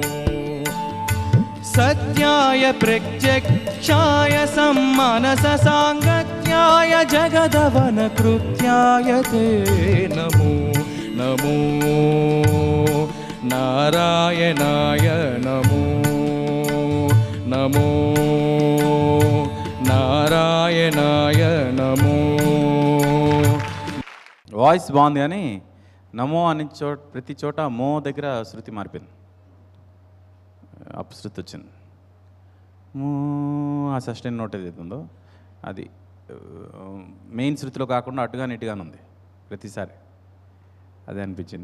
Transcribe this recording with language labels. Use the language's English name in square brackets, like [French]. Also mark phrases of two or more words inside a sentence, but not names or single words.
[Sanskrit] सत्याय प्रत्यक्षाय सम्मानससाङ्गत्याय जगदवनकृत्याय ते नमो नमो नारायणाय नमो नमो नारायणाय नमो. [Telugu] వాయిస్ బాగుంది కానీ నమో అని ప్రతి చోట మో దగ్గర శృతి మారిపోయింది, అపశృతి వచ్చింది. మో ఆ [English] sustain note [Telugu] ఏదైతే ఉందో అది మెయిన్ శృతిలో కాకుండా అటుగానే ఇటుగానే ఉంది ప్రతిసారి, అదే అనిపించింది.